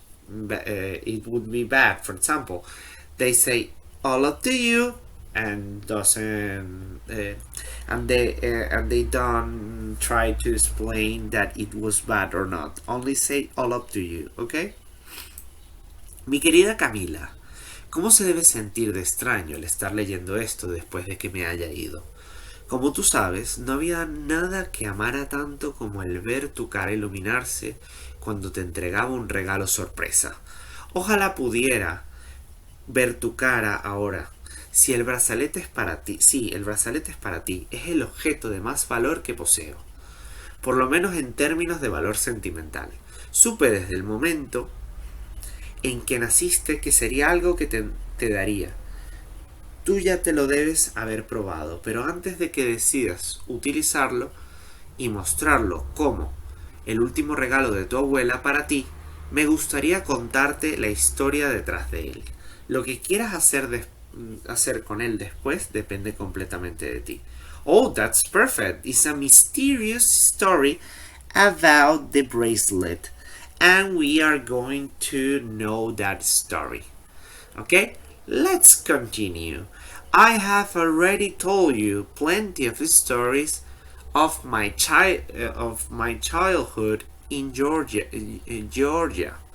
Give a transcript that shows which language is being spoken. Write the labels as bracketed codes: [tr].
[en] It would be bad. For example, they say all up to you, and doesn't and they don't try to explain that it was bad or not. Only say all up to you. Okay. [es] Mi querida Camila, ¿Cómo se debe sentir de extraño el estar leyendo esto después de que me haya ido? Como tú sabes, no había nada que amara tanto como el ver tu cara iluminarse cuando te entregaba un regalo sorpresa. Ojalá pudiera ver tu cara ahora. Si el brazalete es para ti, sí, el brazalete es para ti, es el objeto de más valor que poseo, por lo menos en términos de valor sentimental. Supe desde el momento en que naciste que sería algo que te daría. Tú ya te lo debes haber probado, pero antes de que decidas utilizarlo y mostrarlo como el último regalo de tu abuela para ti, me gustaría contarte la historia detrás de él. Lo que quieras hacer con él después depende completamente de ti. [en] Oh, that's perfect. It's a mysterious story about the bracelet, and we are going to know that story. Okay? Let's continue. I have already told you plenty of stories of my childhood in Georgia.